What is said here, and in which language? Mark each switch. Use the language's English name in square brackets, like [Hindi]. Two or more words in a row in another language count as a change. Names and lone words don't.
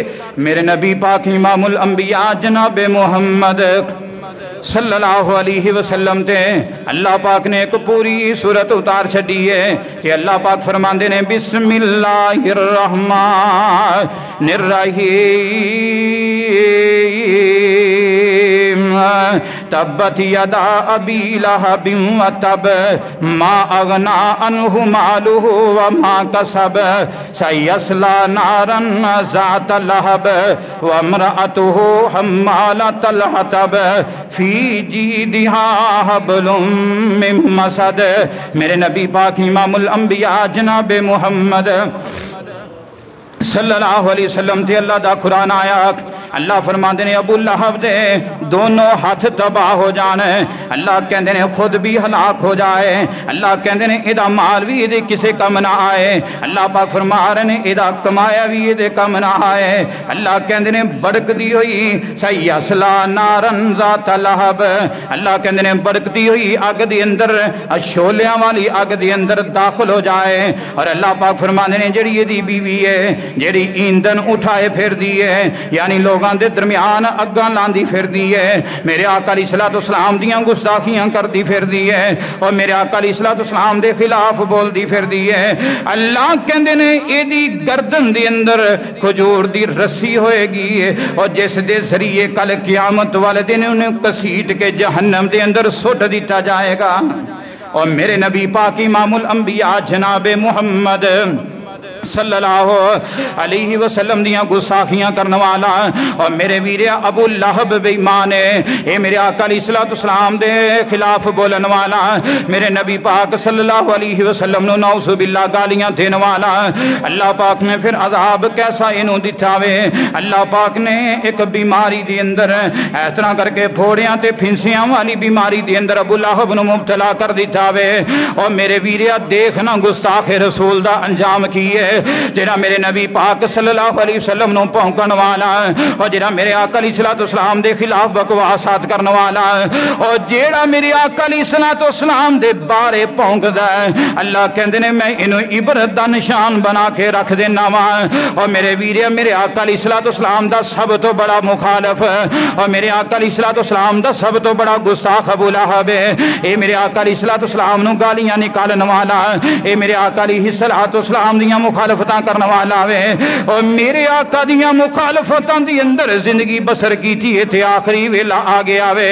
[Punjabi] میرے نبی پاک امام الانبیاء جناب محمد [Arabic] صلی اللہ علیہ وسلم [Punjabi] تے اللہ پاک نے ایک پوری صورت اتار چھڑی ہے کہ اللہ پاک فرماندے نے [Arabic] بسم اللہ الرحمن الرحیم تبت یدا ابی لہب وتب ما اغنا عنہ مالہ وما کسب سیصلی نارا ذات لہب وامرأتہ حمالۃ الحطب فی جیدہا حبل من مسد۔ [Punjabi] میرے نبی پاک امام الانبیاء جناب محمد [Arabic] صلی اللہ علیہ وسلم [Punjabi] تے اللہ دا قرآن آیا، اللہ فرماندے نے ابو لہب دے دونوں ہاتھ تباہ ہو جانے، اللہ کہندے نے خود بھی ہلاک ہو جائے، اللہ کہندے نے ایدہ مال بھی ایدے کسے کم نہ آئے، اللہ پاک فرما رہے نے ایدہ کمایا بھی ایدے کم نہ آئے، اللہ کہندے نے بڑک دی ہوئی [Arabic] سیصلی نارا ذات لہب، [Punjabi] اللہ کہندے نے بڑک دی ہوئی آگ دی اندر شولیاں والی آگ دی اندر داخل ہو جائے، اور اللہ پاک فرماندے نے جڑی یہ دی بیوی ہے جڑی ایندھن اٹھائے پھر دیئے، یعنی لوگاں لوگاں دے درمیان اگاں لاندی پھردی ہے، میرے آقا علیہ السلام دیاں گستاخیاں کردی پھردی ہے اور میرے آقا علیہ السلام دے خلاف بولدی پھردی ہے. اللہ کہندے نے ایہدی گردن دے اندر کھجور دی رسی ہوئے گی اور جس دے ذریعے کل قیامت والے دن انہیں کسیٹ کے جہنم دے اندر سٹ دتا جائے گا. اور میرے نبی پاک امام الانبیاء جناب محمد [Arabic] صلى الله عليه وسلم [Punjabi] دیاں گستاخیاں کرنے والا اور میرے ویر ابو لہب بے ایمان ہے، یہ میرے آقا علیہ السلام دے خلاف بولن والا، میرے نبی پاک [Arabic] صلى الله عليه وسلم [Punjabi] نوں [Arabic] نعوذ بالله [Punjabi] گالیاں دینے والا. اللہ پاک نے پھر عذاب کیسا اینوں دتا وے، اللہ پاک نے ایک بیماری دے اندر اس طرح کر کے پھوڑیاں تے پھنسیاں والی بیماری دے اندر ابو لہب نوں مبتلا کر دتا وے. اور میرے ویر دیکھنا گستاخ رسول دا انجام کی ہے، جیہڑا میرے نبی پاک [Arabic] صلى الله عليه وسلم [Punjabi] نوں بھونکن والا اور جیہڑا میرے آقا علیہ السلام دے خلاف بکواسات کرنے والا اور جیہڑا میرے آقا علیہ السلام دے بارے بھونکدا ہے، اللہ کہندے نے میں اینوں عبرت دا نشان بنا کے رکھ دینا وا. اور میرے ویر میرے آقا علیہ السلام دا سب تو بڑا مخالف اور میرے آقا علیہ السلام دا سب تو بڑا گستاخ ابو لہب ہے، یہ میرے آقا علیہ السلام نوں گالیاں نکالنے والا، یہ میرے آقا علیہ السلام دیاں مخالفتاں کرنے والا وے اور میرے آقا دیاں مخالفتاں دی اندر زندگی بسر کی تھی تے آخری ویلا آ گیا وے.